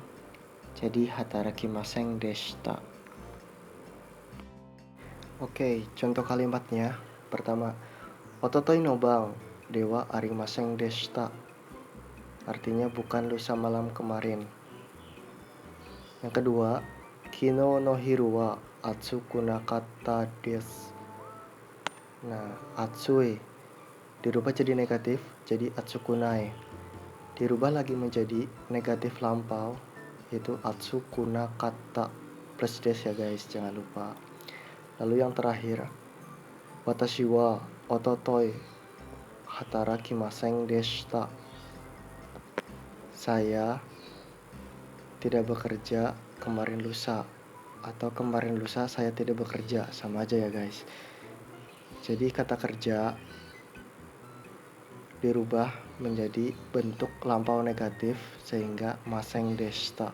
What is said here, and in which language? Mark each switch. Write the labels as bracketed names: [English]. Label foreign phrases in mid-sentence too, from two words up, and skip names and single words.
[Indonesian] Jadi [Japanese] 働きませんでした. [Indonesian] Oke, contoh kalimatnya. Pertama, [Japanese] 一昨日の晩ではありませんでした. [Indonesian] Artinya bukan lusa malam kemarin. Yang kedua, [Japanese] 昨日の昼は暑くなかったです. [Indonesian] Nah, atsui dirubah jadi negatif, jadi atsukunai. Dirubah lagi menjadi negatif lampau, yaitu [Japanese] 暑くなかった [Indonesian] plus des ya guys, jangan lupa. Lalu yang terakhir, [Japanese] 私は一昨日働きませんでした. [Indonesian] Saya tidak bekerja kemarin lusa, atau kemarin lusa saya tidak bekerja, sama aja ya guys. Jadi kata kerja dirubah menjadi bentuk lampau negatif sehingga [Japanese] ませんでした.